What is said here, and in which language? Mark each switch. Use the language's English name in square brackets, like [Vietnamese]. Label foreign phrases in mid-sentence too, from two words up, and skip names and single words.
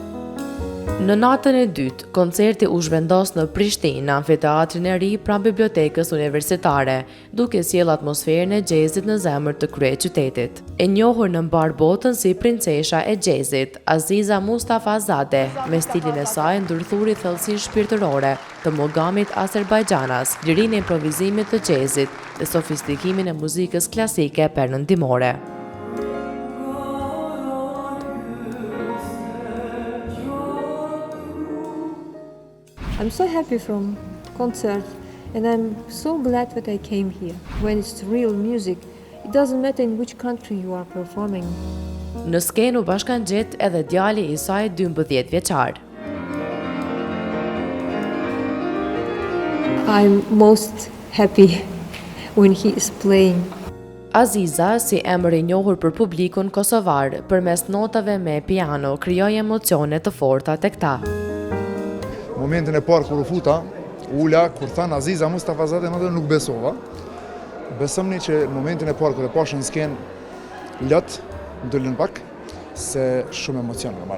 [Albanian] Në natën e dytë, koncerti u zhvendos në Prishtinë, në amfiteatrin e ri pranë bibliotekës universitare, duke sjellë atmosferën e jazzit në zemër të kryeqytetit. E njohur në mbar botën si princesha e jazzit, Aziza Mustafazadeh, me stilin e saj ndërthuri thellësinë shpirtërore të mogamit Azerbajxhanas, lirinë e improvizimit të jazzit dhe sofistikimin e muzikës klasike perëndimore. [English] I'm so happy from concert, and I'm so glad that I came here. When it's real music, it doesn't matter in which country you are performing. [Albanian] Në skenë u bashkangjet edhe djali i saj 12 vjeçar. [English] I'm most happy when he is playing. [Albanian] Aziza, si emër i njohur për publikun kosovar, përmes notave me piano, krijoi emocione të forta tek ta. Momentin e parë kur u futa, ula, kur than Aziza Mustafazadeh, nuk besova. Besomni që në momentin e parë kur e pash në skenë lot ndulën pak se shumë emocion normal.